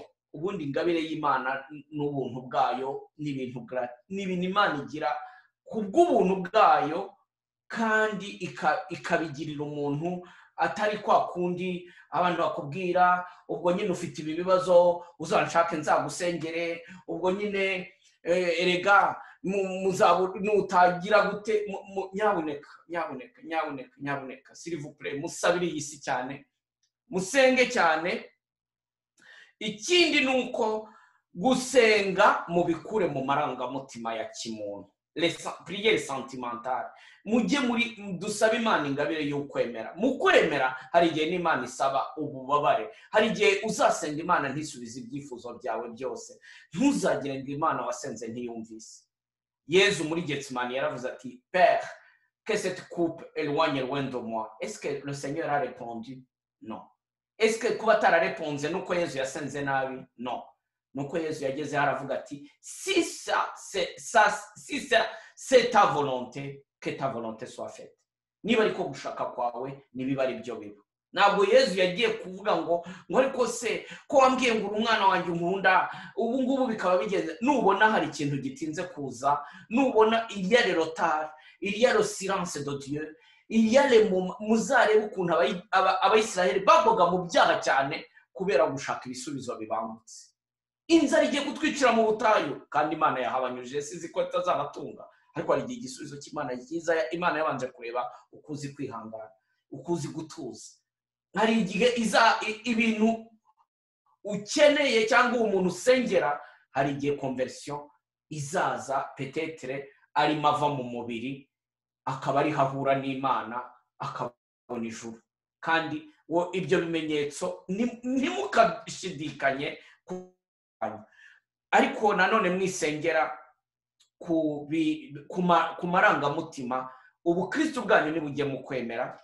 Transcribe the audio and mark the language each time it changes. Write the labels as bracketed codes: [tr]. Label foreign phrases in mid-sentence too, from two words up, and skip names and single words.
[rw] Ubundi ingabire y'Imana n'ubuntu bwayo n'ibintu Imana igira ku bw'ubuntu bwayo, kandi ikabigirira umuntu atari kwa kundi abantu bakubwira ubwo nyine ufite ibi bibazo uzanshake nzagusengere, ubwo nyine erega nutagira gute. [fr] Nyabuneka s'il vous plaît, [rw] musabire iyi si cyane, musenge cyane. Ikindi nuko gusenga mubikure mu marangamutima ya kimuntu, [fr] prière sentimentale. [rw] Mujye muri dusaba Imana ingabire y'ukwemera. Mu kwemera hari igihe n'Imana isaba ububabare, hari igihe uzasenga Imana ntisubize ibyifuzo byawe byose. Ntuzagire ngo Imana wasenze ntiyumvise. Yezu muri Getsemani yaravuze ati, [fr] Père, que cette coupe éloigne loin de moi. Est-ce que le Seigneur a répondu? Non. Est-ce que [rw] kuba atarareponze nuko Yezu yasenze nabi? Non. Nuko Yezu yageze haravuga ati, [fr] si c'est ta volonté, que ta volonté soit faite. [rw] Niba ariko gushaka kwawe nibiba ari byo biba. Ntabwo Yezu yagiye kuvuga ngo ariko se ko wambwiye ngo umwana wanjye nkunda, ubu ngubu bikaba bigeze. Nubona hari ikintu gitinze kuza, nubona [fr] il y a le retard, il y a le silence de Dieu, il y a les moments, [rw] muzarebe ukuntu abayisiraheli bagwaga mu byaha cyane kubera gushaka ibisubizo bibangutse. Inzara igiye kutwicira mu butayu, kandi Imana yahabanyuje, sizi ko itazabatunga, ariko hari igihe igisubizo cy'Imana cyiza. Imana yabanje kureba ukuzi kwihangana, ukuzi gutuza. Hari igihe ibintu ukeneye cyangwa umuntu usengera, hari igihe conversion izaza, peut-être ari mava mu mubiri, akaba ari hahura n'Imana, akabona ijuru. Kandi ibyo bimenyetso ntimukashidikanye. Ariko nanone mwisengera ku marangamutima, ubukristo bwanyu nibujye mu kwemera.